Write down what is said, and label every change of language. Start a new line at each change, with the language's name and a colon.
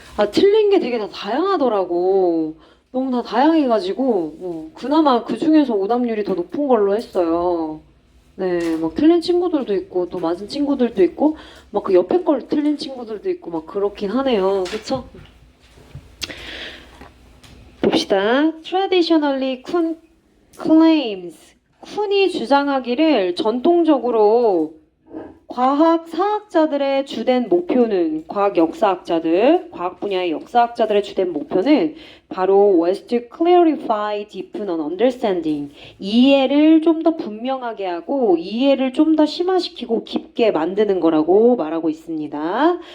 Korean: 틀린 게 되게 다 다양하더라고. 너무 다 다양해가지고, 그나마 그 중에서 오답률이 더 높은 걸로 했어요. 네, 막 틀린 친구들도 있고, 또 맞은 친구들도 있고, 막 그 옆에 걸 틀린 친구들도 있고, 막 그렇긴 하네요. 그쵸? 봅시다.
English: Traditionally, Kuhn claims.
Korean: 쿤이 주장하기를 전통적으로 과학 사학자들의 주된 목표는 과학 역사학자들, 과학 분야의 역사학자들의 주된 목표는 바로
English: was to clarify, deepen an understanding.
Korean: 이해를 좀 더 분명하게 하고 이해를 좀 더 심화시키고 깊게 만드는 거라고 말하고 있습니다.